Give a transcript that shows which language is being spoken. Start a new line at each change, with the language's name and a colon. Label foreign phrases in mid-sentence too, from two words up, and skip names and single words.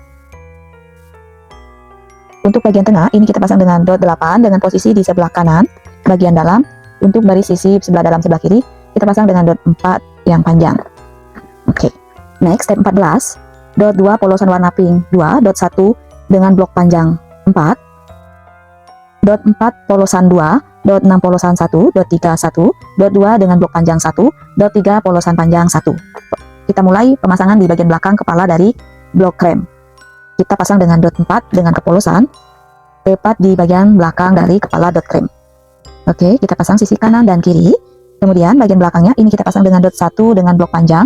Indonesian: Untuk bagian tengah, ini kita pasang dengan dot 8 dengan posisi di sebelah kanan, bagian dalam. Untuk baris sisi sebelah dalam sebelah kiri, kita pasang dengan dot 4 yang panjang.
English: Oke. Next, step 14.
Indonesian: Dot 2 polosan warna pink 2, dot 1 dengan blok panjang 4. Dot 4 polosan 2, dot 6 polosan 1, dot 3 1, dot 2 dengan blok panjang 1, dot 3 polosan panjang 1. Kita mulai pemasangan di bagian belakang kepala dari blok krem. Kita pasang dengan dot 4 dengan kepolosan tepat di bagian belakang dari kepala dot krem. Oke, kita pasang sisi kanan dan kiri. Kemudian bagian belakangnya ini kita pasang dengan dot 1 dengan blok panjang.